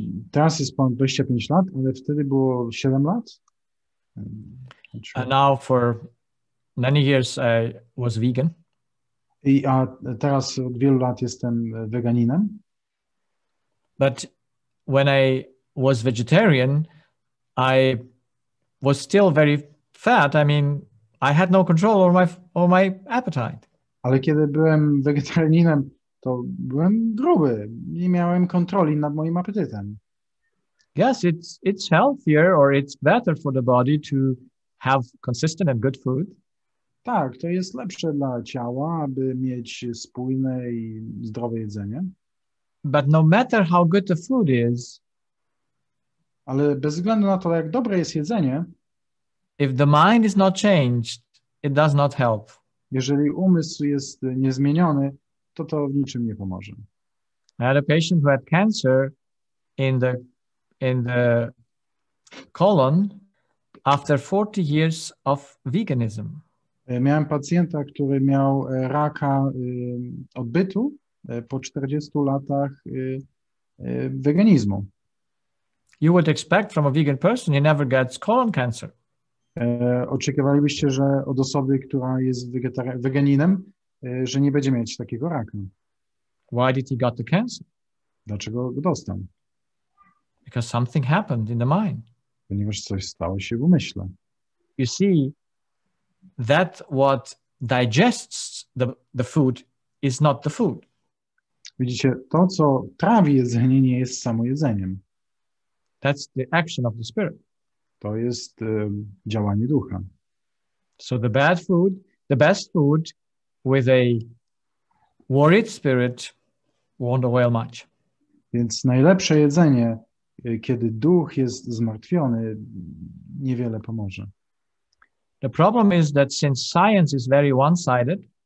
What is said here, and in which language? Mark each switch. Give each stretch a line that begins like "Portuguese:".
Polish: Teraz jest ponad 25 lat, ale wtedy było 7 lat.
English: And now for many years I was vegan.
Polish: A teraz od wielu lat jestem weganinem.
English: But when I was vegetarian, I was still very fat. I mean, I had no control over my appetite.
Polish: Ale kiedy byłem wegetarianinem, to byłem gruby. Nie miałem kontroli nad moim apetytem.
English: Yes, it's healthier or it's better for the body to have consistent and good food.
Polish: Tak, to jest lepsze dla ciała, aby mieć spójne i zdrowe jedzenie.
English: But no matter how good the food is,
Polish: ale bez względu na to, jak dobre jest jedzenie,
English: if the mind is not changed, it does not help.
Polish: Jeżeli umysł jest niezmieniony, to w niczym nie pomoże.
English: I had a patient who had cancer in the colon after 40 years of veganism.
Polish: Miałem pacjenta, który miał raka odbytu po 40 latach weganizmu.
English: You would expect from a vegan person he never gets colon cancer.
Polish: Oczekiwalibyście, że od osoby, która jest weganinem, że nie będzie mieć takiego raka.
English: Why did he got the cancer?
Polish: Dlaczego go dostał?
English: Because something happened in the mind.
Polish: Ponieważ coś stało się w umyśle.
English: You see, that what digests the food is not the food.
Polish: Widzicie, to, co trawi jedzenie, nie jest samo jedzeniem.
English: That's the action of the spirit.
Polish: To jest działanie ducha.
English: So the best food with a worried spirit won't avail much.
Polish: Więc najlepsze jedzenie, kiedy duch jest zmartwiony, niewiele pomoże.
English: The problem is that since science is very one-sided,